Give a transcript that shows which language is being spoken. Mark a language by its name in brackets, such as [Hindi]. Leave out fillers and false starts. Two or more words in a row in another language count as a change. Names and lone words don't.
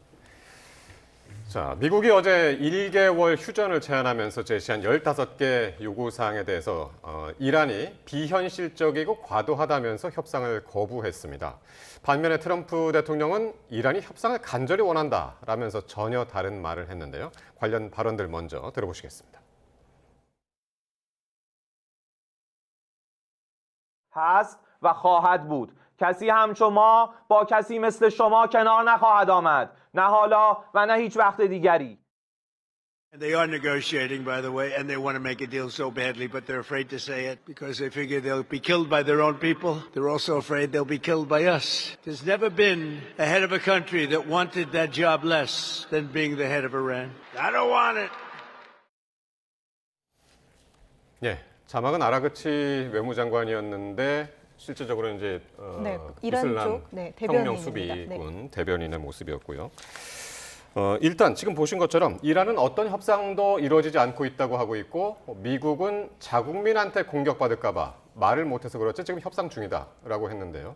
[Korean] 자, 미국이 어제 1개월 휴전을 제안하면서 제시한 15개 요구사항에 대해서 이란이 비현실적이고 과도하다면서 협상을 거부했습니다. 반면에 트럼프 대통령은 이란이 협상을 간절히 원한다라면서 전혀 다른 말을 했는데요. 관련 발언들 먼저 들어보시겠습니다. [Persian] هست و خواهد بود. کسی همچو ما با کسی مثل شما کنار نخواهد آمد. نه حالا و نه هیچ وقت دیگری. [English] They are negotiating, by the way, and they want to make a deal so badly, but they're afraid to say it because they figure they'll be killed by their own people. They're also afraid they'll be killed by us. There's never been a head of a country that wanted that job less than being the head of Iran. I don't want it. [Korean] 예, 자막은 아라그치 외무장관이었는데 실제적으로 이제 이란 이슬람 쪽 혁명 대변인입니다. 수비군 대변인의 모습이었고요. 일단 지금 보신 것처럼 이란은 어떤 협상도 이루어지지 않고 있다고 하고 있고 미국은 자국민한테 공격받을까 봐 말을 못해서 그렇지 지금 협상 중이다라고 했는데요.